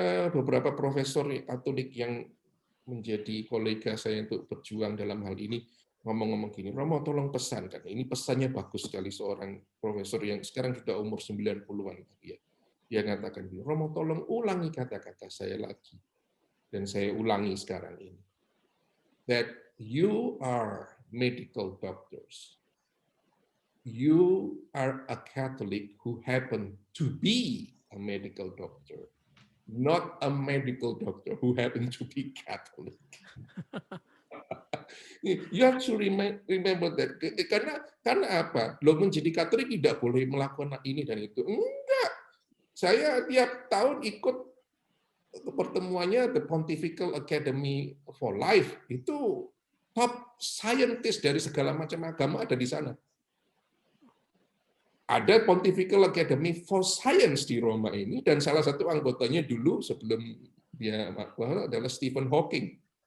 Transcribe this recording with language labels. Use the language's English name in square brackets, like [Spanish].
[Indonesian] Beberapa profesor Katolik yang menjadi kolega saya untuk berjuang dalam hal ini ngomong-ngomong gini, Romo tolong pesan, kan ini pesannya bagus sekali, seorang profesor yang sekarang sudah umur 90-an dia mengatakan, Romo tolong ulangi kata-kata saya lagi, dan saya ulangi sekarang ini. [English] that you are medical doctors. You are a Catholic who happen to be a medical doctor, not a medical doctor who happen to be Catholic. You have to remember that. [Indonesian] Karena apa? Lo menjadi Katolik tidak boleh melakukan ini dan itu. Enggak. Saya tiap tahun ikut pertemuannya The Pontifical Academy for Life. Itu top scientist dari segala macam agama ada di sana. Ada Pontifical Academy for Science di Roma ini, dan salah satu anggotanya dulu sebelum dia adalah Stephen Hawking.